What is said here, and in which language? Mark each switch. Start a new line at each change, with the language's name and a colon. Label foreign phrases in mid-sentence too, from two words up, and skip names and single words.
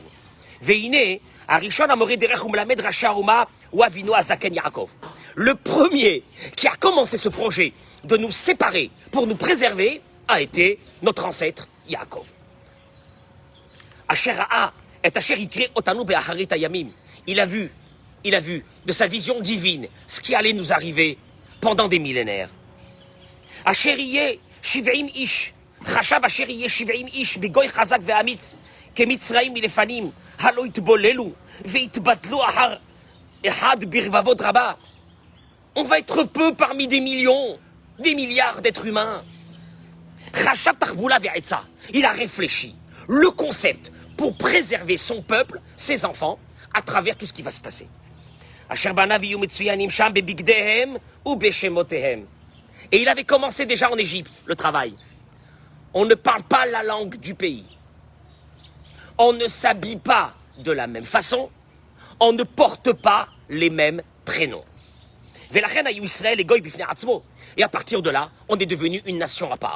French: Le premier qui a commencé ce projet de nous séparer pour nous préserver a été notre ancêtre Yaakov. Il a vu de sa vision divine ce qui allait nous arriver pendant des millénaires.
Hebrew: חשב אשר יהיה 70 איש בגוי חזק ואמיץ כמצרים מלפנים הלא יתבוללו ויתבטלו אחר אחד ברבבות רבה.
French: On va être peu parmi des millions, des milliards d'êtres humains.
Hebrew: חשב תחבולה ועצה.
French: Il a réfléchi le concept pour préserver son peuple, ses enfants, à travers tout ce qui va se passer.
Hebrew: אשר בניו יהיו מצוינים שם בבגדיהם ובשמותיהם.
French: Et il avait commencé déjà en Égypte le travail. On ne parle pas la langue du pays. On ne s'habille pas de la même façon. On ne porte pas les mêmes prénoms. Et à partir de là, on est devenu une nation à part.